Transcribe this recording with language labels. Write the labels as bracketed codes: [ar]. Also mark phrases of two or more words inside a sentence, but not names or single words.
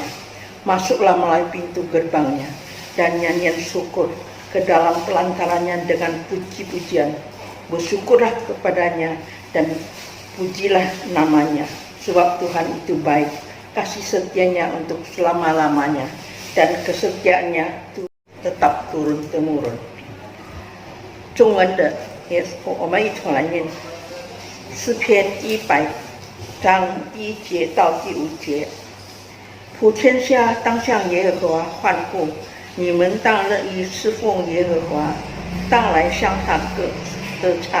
[id] Masuklah melalui pintu gerbangnya dan nyanyian syukur ke dalam pelantarannya dengan puji-pujian. Bersyukurlah kepadanya dan pujilah namanya, sebab Tuhan itu baik, kasih setianya untuk selama-lamanya, dan kesetiaannya itu tetap turun-temurun。 [zh] 中文的也我们一同来念诗篇100章1节到第5节。普天下当向耶和华欢呼，你们当乐意侍奉耶和华，当来向他歌唱。